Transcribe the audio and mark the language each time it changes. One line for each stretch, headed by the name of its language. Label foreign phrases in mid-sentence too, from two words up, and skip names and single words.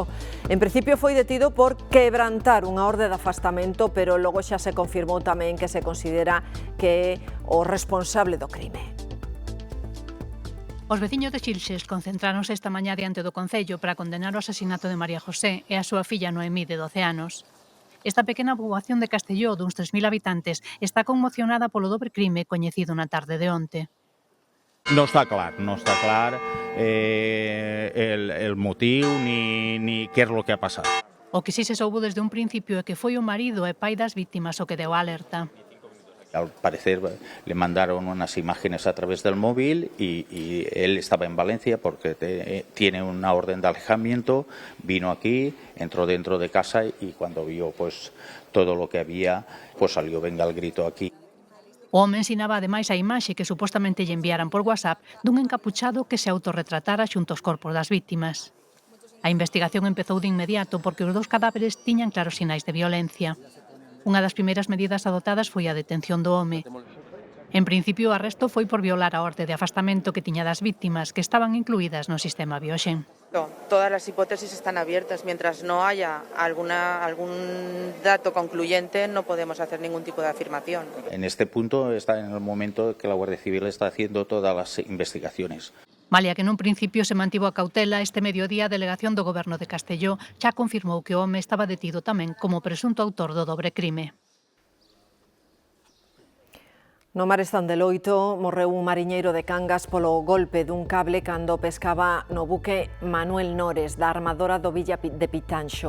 Galician: En principio foi detido por quebrantar unha orde de afastamento, pero logo xa se confirmou tamén que se considera que é o responsable do crime. Os veciños de Xilxes concentráronse esta mañá diante do Concello para condenar o asasinato de María José e a súa filla Noemí de 12 anos. Esta pequena poboación de Castelló, duns 3.000 habitantes, está conmocionada polo dobre crime coñecido na tarde de onte.
Catalan: No està clar el motiu ni què és el que ha passat.
Galician: O que sí se soubo desde un principio é que foi o marido e pai das víctimas o que deu a alerta.
Spanish: Al parecer le mandaron unas imágenes a través del móvil y él estaba en Valencia porque tiene una orden de alejamiento, vino aquí, entró dentro de casa y cuando vio pues todo lo que había, pues salió venga el grito aquí.
Galician: O home ensinaba ademais a imaxe que supostamente lle enviaran por WhatsApp dun encapuchado que se autorretratara xunto aos corpos das víctimas. A investigación empezou de inmediato porque os 2 cadáveres tiñan claros sinais de violencia. Unha das primeiras medidas adotadas foi a detención do home. En principio, o arresto foi por violar a orde de afastamento que tiña das víctimas que estaban incluídas no sistema Bioxen.
Spanish: Todas las hipótesis están abiertas. Mientras no haya algún dato concluyente, no podemos hacer ningún tipo de afirmación. En este punto está en el momento que la Guardia Civil está haciendo todas las investigaciones.
Galician: Malia que nun principio se mantivo a cautela, este mediodía a delegación do Goberno de Castelló xa confirmou que o home estaba detido tamén como presunto autor do dobre crime. No mar Están de Loito morreu un mariñeiro de Cangas polo golpe dun cable cando pescaba no buque Manuel Nores da armadora do Villa de Pitanxo.